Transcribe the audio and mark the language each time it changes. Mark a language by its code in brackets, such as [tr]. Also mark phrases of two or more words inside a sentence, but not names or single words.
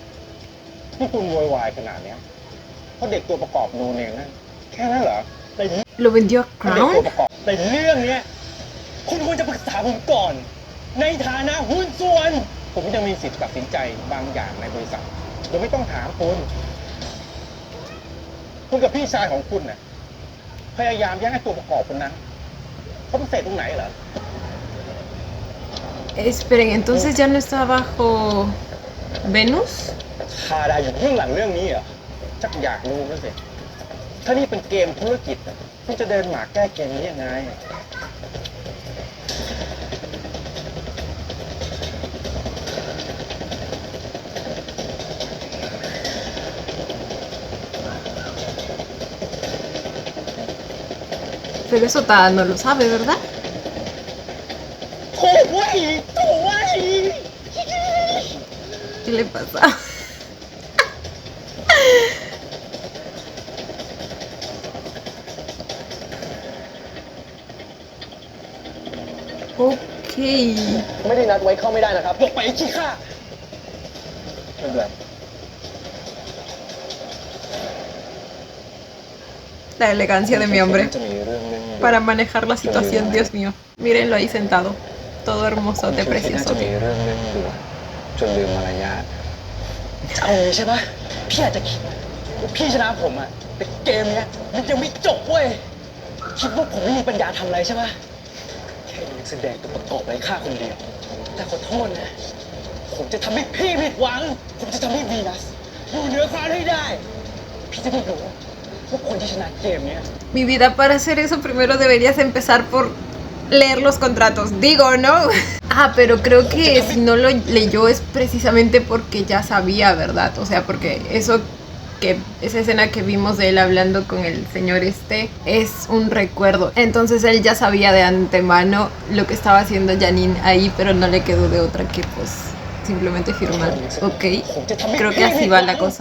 [th] ที่คุณโวยวายขนาดเนี้ยเพราะเด็กตัวประกอบโนเนมนั่นแค่นั้นเหรอ แต่ [es] ¿Lo vendió a [th] เพราะเด็กตัว [es] Crown? [th] ประกอบ แต่เรื่องเนี้ยคุณควรจะปรึกษาผมก่อน ในฐานะหุ้นส่วน ผมยังมีสิทธิ์ตัดสินใจบางอย่างในบริษัทโดยไม่ต้องถามคุณกับพี่ชายของคุณน่ะพยายามแย่งไอ้ตัวประกอบคนนั้นเขาพิเศษตรงไหนเหรอ [es] Esperen, entonces ya no está bajo Venus. [th] คาดาอยู่เบื้องหลังเรื่องนี้เหรอ ชักอยากรู้แล้วสิถ้านี่เป็นเกมธุรกิจน่ะคุณจะเดินหมากแก้เกมนี้ยังไง [es] Pero eso Tada no lo sabe, ¿verdad? [th] โถ่เว้ยโถ่เว้ย [es] ¿Qué le pasa? Ok. [th] ไม่ได้นัดไว้เข้าไม่ได้นะครับหลบไปไอ้ขี้ข้า ไม่เป็นไร [es] La elegancia de mi hombre [th] จะมีเรื่องนึง [es] para manejar la situación, Dios mío. Mírenlo ahí sentado, todo [th] ผม [es] hermosote, [th] คิดว่าน่า [es] precioso. [th] จะมีเรื่องนึงด่วนจนลืมมารยาท จะเอาเลยใช่ปะพี่อาจจะคิดว่าพี่ชนะผมอะแต่เกมเนี้ยมันยังไม่จบเว้ยคิดว่าผมไม่มีปัญญาทำอะไรใช่ปะแค่ยังแสดงตัวประกอบไร้ค่าคนเดียวแต่ขอโทษนะผมจะทำให้พี่ผิดหวัง ผมจะทำให้วีนัสอยู่เหนือฟ้าให้ได้ พี่จะได้รู้ว่าคนที่ชนะเกมเนี้ย [es] Mi vida, para hacer eso primero deberías empezar por leer los contratos. Digo, ¿no? Ah, pero creo que si no lo leyó es precisamente porque ya sabía, ¿verdad? O sea, porque esa escena que vimos de él hablando con el señor es un recuerdo. Entonces él ya sabía de antemano lo que estaba haciendo Janine ahí, pero no le quedó de otra que pues simplemente firmar. Ok, [th] ผมจะทำให้ [es] creo [th] พี่ [es] que [th] ผิ [es] así [th] ดหวั [es] va [th] ง [es] la cosa.